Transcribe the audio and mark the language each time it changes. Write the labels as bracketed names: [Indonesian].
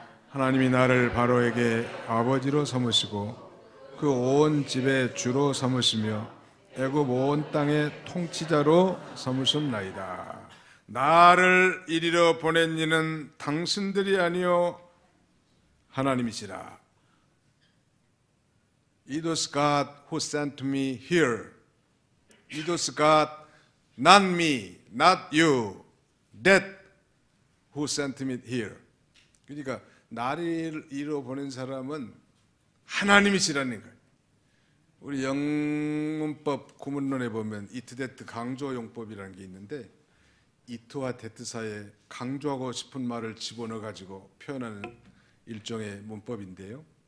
[Korean] 하나님이 나를 바로에게 아버지로 삼으시고 그 온 집의 주로 삼으시며 애굽 온 땅의 통치자로 삼으셨나이다. 나를 이리로 보낸 이는 당신들이 아니요 하나님이시라. [English] It was God who sent me here. It was God, not me, not you, that who sent me here. [Korean] 그러니까 나를 이리로 보낸 사람은 하나님이시라는 거예요. 우리 영문법 구문론에 보면 이트 데트 강조용법이라는 게 있는데, 이트와 데트 사이에 강조하고 싶은 말을 집어넣어 가지고 표현하는 일종의 문법인데요.